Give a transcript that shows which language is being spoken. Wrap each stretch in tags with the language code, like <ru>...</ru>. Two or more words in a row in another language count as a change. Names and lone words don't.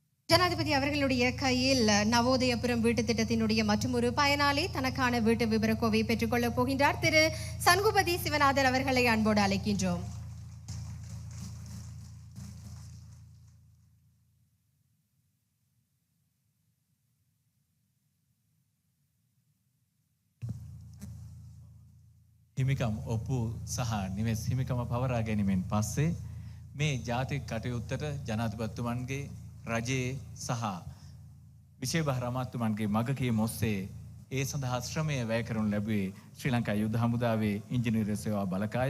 <ta>ஜனாதிபதி அவர்களுடைய கையில் நவோதயபுரம் வீட்டு திட்டத்தினுடைய மற்றொரு பயனாளி தனக்கான வீட்டு விபரக்கோவை பெற்றுக்கொள்ளப் போகின்றார். திரு சண்குபதி சிவநாதன் அவர்களை அன்போடு அழைக்கின்றோம்.</ta> <si>හිමිකම් ඔප්පු සහ නිවෙස් හිමිකම පවරා ගැනීමෙන් පස්සේ මේ ජාතික කටයුත්තට ජනාධිපතිතුමන්ගේ රජයේ සහ විශේෂ අමාත්‍යතුමන්ගේ මගකීම ඔස්සේ ඒ සඳහා ශ්‍රමය වැය කරනු ලැබුවේ ශ්‍රී ලංකා යුද හමුදාවේ ඉංජිනේරු සේවා බලකාය.</si>